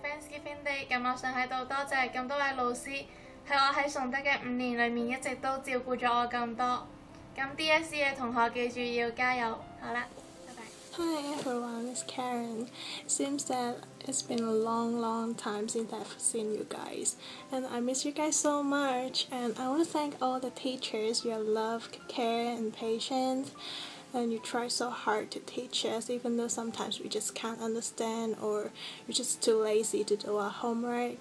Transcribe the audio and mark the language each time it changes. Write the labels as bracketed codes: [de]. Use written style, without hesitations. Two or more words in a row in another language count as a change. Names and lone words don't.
[yue] Thanksgiving Day，咁我想喺度多謝咁多位老師，喺我喺崇德嘅5年裏面一直都照顧咗我咁多。咁 DSE 嘅同學記住要加油，好啦，拜拜。 [en] Hi everyone, it's Karen. Seems that it's been a long time since I've seen you guys, and I miss you guys so much. And I want to thank all the teachers, your love, care, and patience. And you try so hard to teach us, even though sometimes we just can't understand or we're just too lazy to do our homework.